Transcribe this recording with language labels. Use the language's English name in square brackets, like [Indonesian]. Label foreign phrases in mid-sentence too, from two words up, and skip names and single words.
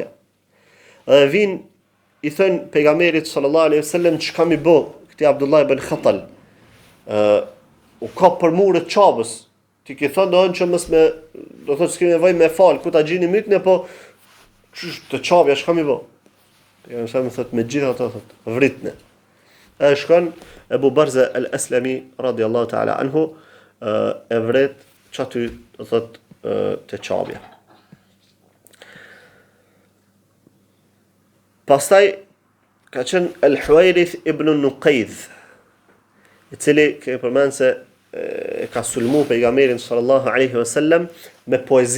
[Albanian] Dhe vin i thën pejgamberit [Arabic] صلى الله عليه وسلم [Albanian] çka mi bë këtij Abdullah ibn Khatal. U ka për murët çabës. Ti ke thënë doën që mos me, do thotë s'kemi nevojë me fal, ku ta gjini mytën po të çabja çka mi bë. Pejgamberi thotë me gjithë ato thotë vritne. E shkon Ebu Barza al-Aslami [Arabic] رضي الله تعالى عنه [Albanian] e vret që aty do thotë të çabja. Pastaj ka qenë Al-Huwairith ibn Nuqaydh, i cili ke përmend se ka sulmu pejgamberin [Arabic] صلى الله عليه وسلم [Albanian] me poezi.